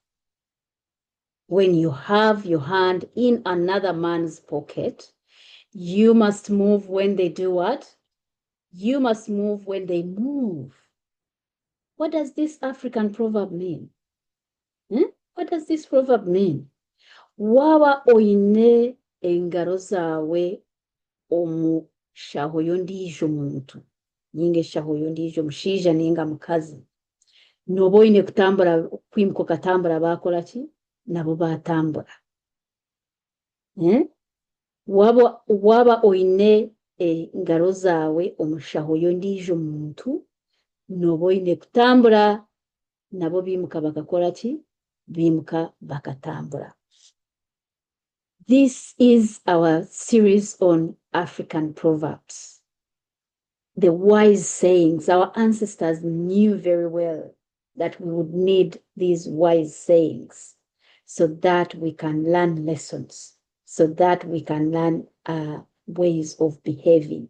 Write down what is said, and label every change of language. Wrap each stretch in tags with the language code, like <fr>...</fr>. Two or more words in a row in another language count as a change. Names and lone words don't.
<en>When you have your hand in another man's pocket, you must move when they do what? You must move when they move. What does this African proverb mean? What does this proverb mean?</en> <nyn>Waba oine engaro zawe omushaho y'ondiijo muntu ninga eshaho y'ondiijo mushaija ninga mukazi noba oine kutambura kwimuka okatambura bakola ki nabo batambura waba oine engaro zaawe omushaho y'ondiijo muntu noba oine kutambura nabo bimuka bakakola ki bimuka bakatambura.</nyn> <en>This is our series on African proverbs. The wise sayings. Our ancestors knew very well that we would need these wise sayings so that we can learn lessons, so that we can learn ways of behaving.</en>